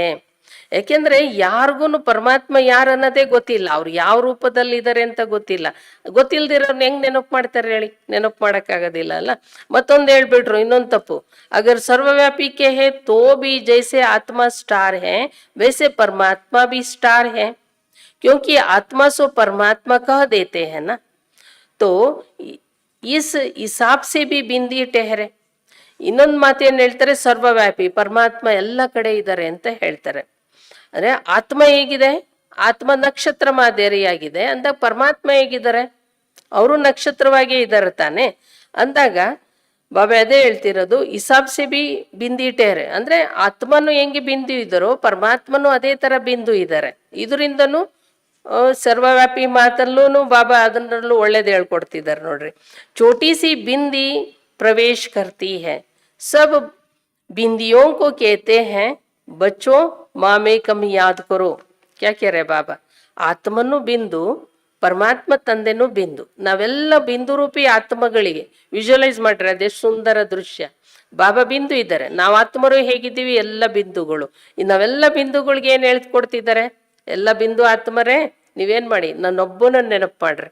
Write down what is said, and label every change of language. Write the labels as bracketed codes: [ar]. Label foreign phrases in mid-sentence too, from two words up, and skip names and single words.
[kn] ಯಾಕೆಂದ್ರೆ ಯಾರಿಗೂ ಪರಮಾತ್ಮ ಯಾರು ಅನ್ನೋದೇ ಗೊತ್ತಿಲ್ಲ, ಅವ್ರು ಯಾವ ರೂಪದಲ್ಲಿ ಇದ್ದಾರೆ ಅಂತ ಗೊತ್ತಿಲ್ಲ. ಗೊತ್ತಿಲ್ದಿರೋರ್ನ ಹೆಂಗ್ ನೆನಪು ಮಾಡ್ತಾರೆ ಹೇಳಿ? ನೆನಪು ಮಾಡಕ್ಕಾಗೋದಿಲ್ಲ ಅಲ್ಲ. ಮತ್ತೊಂದು ಹೇಳ್ಬಿಟ್ರು, ಇನ್ನೊಂದು ತಪ್ಪು. [hi] अगर सर्वव्यापी के है तो भी जैसे आत्मा स्टार है वैसे परमात्मा भी स्टार है, क्योंकि आत्मा सो परमात्मा कह देते हैं ना, तो इस हिसाब से भी बिंदी ठहरे. [kn] ಇನ್ನೊಂದು ಮಾತೇನು ಹೇಳ್ತಾರೆ, ಸರ್ವವ್ಯಾಪಿ ಪರಮಾತ್ಮ ಎಲ್ಲ ಕಡೆ ಇದ್ದಾರೆ ಅಂತ ಹೇಳ್ತಾರೆ. ಅಂದ್ರೆ ಆತ್ಮ ಹೇಗಿದೆ? ಆತ್ಮ ನಕ್ಷತ್ರ ಮಾದರಿಯಾಗಿದೆ ಅಂದಾಗ ಪರಮಾತ್ಮ ಹೇಗಿದ್ದಾರೆ? ಅವರು ನಕ್ಷತ್ರವಾಗೇ ಇದ್ದಾರೆ ತಾನೆ. ಅಂದಾಗ ಬಾಬಾ ಅದೇ ಹೇಳ್ತಿರೋದು, [hi] हिसाब से भी बिंदी ठहरे. [kn] ಅಂದ್ರೆ ಆತ್ಮನು ಹೆಂಗೆ ಬಿಂದು ಇದ್ದಾರೋ ಪರಮಾತ್ಮನು ಅದೇ ತರ ಬಿಂದು ಇದ್ದಾರೆ. ಇದರಿಂದನೂ ಸರ್ವವ್ಯಾಪಿ ಮಾತಲ್ಲೂ ಬಾಬಾ ಅದನ್ನಲ್ಲೂ ಒಳ್ಳೇದು ಹೇಳ್ಕೊಡ್ತಿದ್ದಾರೆ ನೋಡ್ರಿ. [hi] छोटी सी बिंदी प्रवेश करती है, सब बिंदियों को कहते हैं बच्चों मामे कम याद करो. क्या कह रहे बाबा? [kn] ಆತ್ಮನು ಬಿಂದು, ಪರಮಾತ್ಮ ತಂದೆನೂ ಬಿಂದು. ನಾವೆಲ್ಲ ಬಿಂದು ರೂಪಿ ಆತ್ಮಗಳಿಗೆ ವಿಜುವಲೈಸ್ ಮಾಡ್ರೆ ಅದೆಷ್ಟು ಸುಂದರ ದೃಶ್ಯ. ಬಾಬಾ ಬಿಂದು ಇದ್ದಾರೆ, ನಾವು ಆತ್ಮರು ಹೇಗಿದ್ದೀವಿ ಎಲ್ಲ ಬಿಂದುಗಳು. ನಾವೆಲ್ಲ ಬಿಂದುಗಳಿಗೆ ಏನ್ ಹೇಳ್ಕೊಡ್ತಿದ್ದಾರೆ? ಎಲ್ಲ ಬಿಂದು ಆತ್ಮರೇ ನೀವೇನ್ ಮಾಡಿ, ನನ್ನೊಬ್ಬನ ನೆನಪು ಮಾಡ್ರಿ.